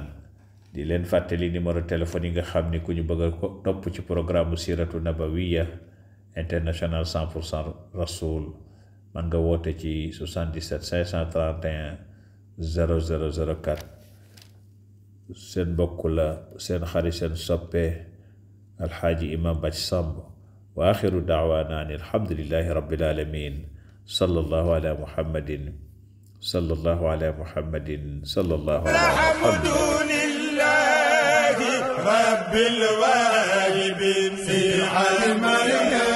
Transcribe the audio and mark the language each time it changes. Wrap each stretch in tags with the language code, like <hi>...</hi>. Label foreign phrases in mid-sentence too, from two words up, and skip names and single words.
<wo>di leen fàttali numéro téléphone yi nga xam ni ku ñu bëgg a ko topp ci programme Siratu Nabawiya International 100% Rasoul, man nga woote ci 77 531 0004. seen mbokk la, seen xarit, seen soppe Alxaaji Imam Bathie Samb.</wo> <ar>وآخر دعوانا أن الحمد لله رب العالمين. صلى الله على محمد صلى الله على محمد صلى الله على محمد sallallahu ala muhammadin. رب الواجبين في علم</ar>